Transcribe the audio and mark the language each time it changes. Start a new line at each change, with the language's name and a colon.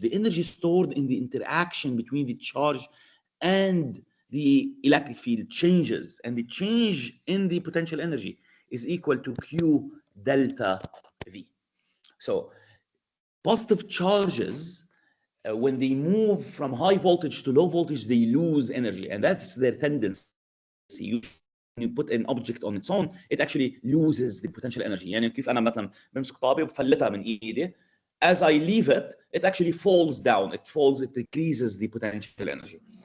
English: The energy stored in the interaction between the charge and the electric field changes, and the change in the potential energy is equal to Q delta V. So positive charges, when they move from high voltage to low voltage, they lose energy, and that's their tendency. You put an object on its own, it actually loses the potential energy.
Arabic: يعني كيف أنا مثلا بمسك طابة وبفلتها من إيدي,
English: as I leave it, it actually falls down. It decreases the potential energy.